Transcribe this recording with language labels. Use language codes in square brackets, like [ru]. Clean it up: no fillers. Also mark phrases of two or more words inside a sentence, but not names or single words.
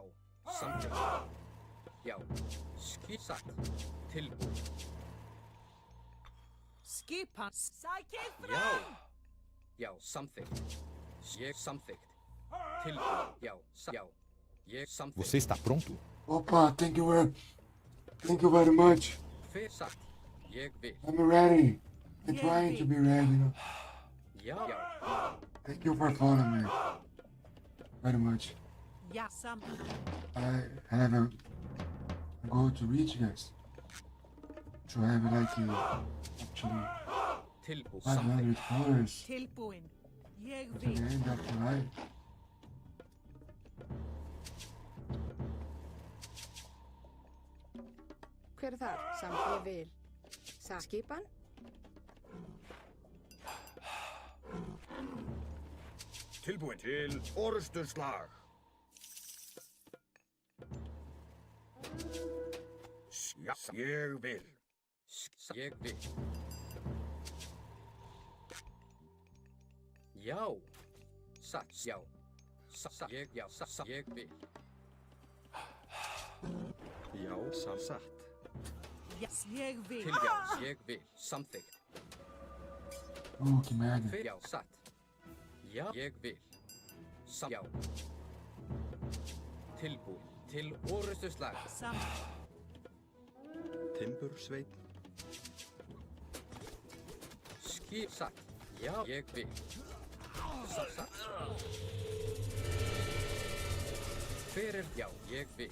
[is] Samþykkt. Já. Satt. Tilbúin. Skipan. Sækið fram. Já. Já, samþykkt. Ég samþykkt. Tilbúin. Já. Já. Ég samþykkt. [pt] Você está pronto? Opa, [en] thank you very much. [is] Hver satt? Ég vil. [en] I'm ready. I'm trying to be ready, you know. [is] Já. Já. [en] Thank you for following me. Very much. [is] Ja, samþykkt. [en] I have a goal to reach, guys. To have like actually [is] Tilbúin. [en] 500 followers [is] Tilbúin. Ég [en] to the [is] vil. [en] end of the life. [is] Hver þar? Ég vil. Skipan. Tilbúin. Til orrustuslag. Já, ég vil. Ég vil. Já. Satt. Já. Satt. Ég. Já. Satt. Ég vil. Já, satt. Yes, ég vil. Til já. Ég vil. Samþykkt. [pt] Que merda. [is] Já. Satt. Já. Ég vil. Já. Tilbúin til orustuslag. Timbursveinn. Skip satt. Já, ég vil. Satt. Hver já, ég vil.